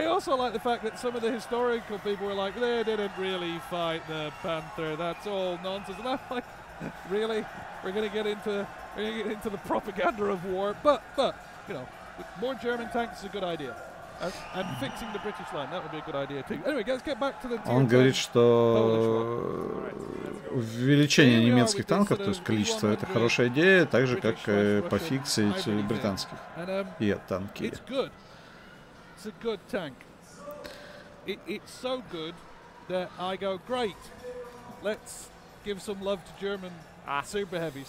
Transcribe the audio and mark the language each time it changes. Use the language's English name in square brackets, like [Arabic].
[English] I also like the fact that some of the historical people were like, they didn't really fight the Panther, that's all nonsense. And I'm like, really? We're going to get into the propaganda of war? But you know, more German tanks is a good idea. And fixing the British line, that would be a good idea too. Anyway, let's get back to the [Russian] Он говорит, что увеличение немецких танков, то есть количество, это хорошая идея, так же, как пофиксить британских танки. [English] It's a good tank. It's so good that I go, great, let's give some love to German super heavy.